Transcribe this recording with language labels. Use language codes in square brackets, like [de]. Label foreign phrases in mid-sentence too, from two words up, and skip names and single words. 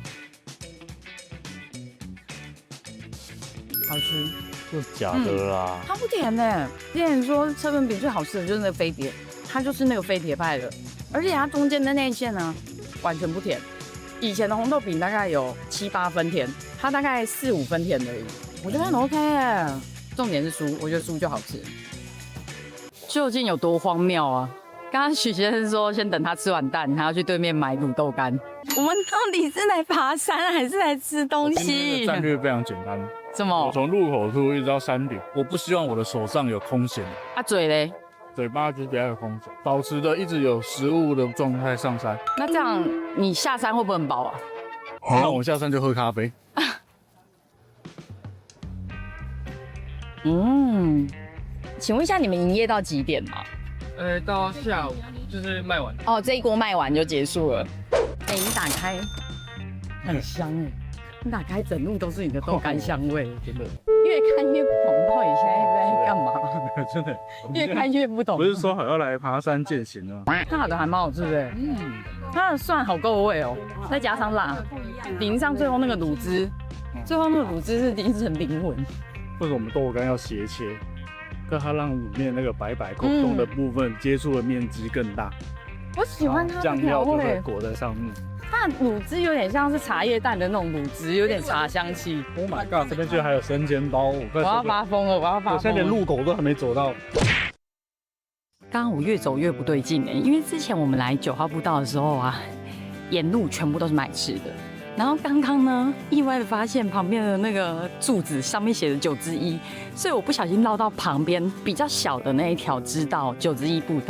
[zh] 好吃，就假的啦。它不甜呢。之前說车輪餅最好吃的就是那個飛碟，它就是那個飛碟派的，而且它中間的內餡呢完全不甜。以前的紅豆餅大概有7、8分甜，它大概4、5分甜而已，我覺得很 OK 耶。重點是酥，我覺得酥就好吃。究竟有多荒謬啊？剛剛許先生說先等他吃完蛋，他要去對面買滷豆乾。我們到底是來爬山還是來吃東西？今天的戰略非常簡單。怎麼？我從入口處一直到山頂，我不希望我的手上有空閒。啊，嘴嘞？嘴巴就是不要有空閒，保持着一直有食物的狀態上山。那這樣你下山會不會很飽啊？那我下山就喝咖啡。請問一下，你們營業到幾點嗎？到下午就是賣完。哦，這一鍋賣完就結束了。哎，你打開，很香哎！你打開，整路都是你的豆乾香味，真的。越看越不懂，到底現在在幹嘛？真的，越看越不懂。不是說好要來爬山健行的嗎？它的還蠻好吃的，它的蒜好夠味哦，再加上辣，淋上最後那個滷汁，最後那個滷汁是精神靈魂。為什麼我們豆干要斜切？跟它讓裡面那個白白空洞的部分接觸的面積更大。我喜歡它的醬料就調味，會裹在上面。它的滷汁有點像是茶葉蛋的那種滷汁，有點茶香氣。 [en] Oh my god！ [zh] 這邊居然還有生煎包，我要發瘋了，我要發瘋了！我現在連路口都還沒走到。剛剛我越走越不對勁哎，因為之前我們來9號步道的時候啊，沿路全部都是賣吃的。然後剛剛呢，意外的發現旁邊的那個柱子上面寫着9之1，所以我不小心繞到旁邊比較小的那一條支道9之1步道。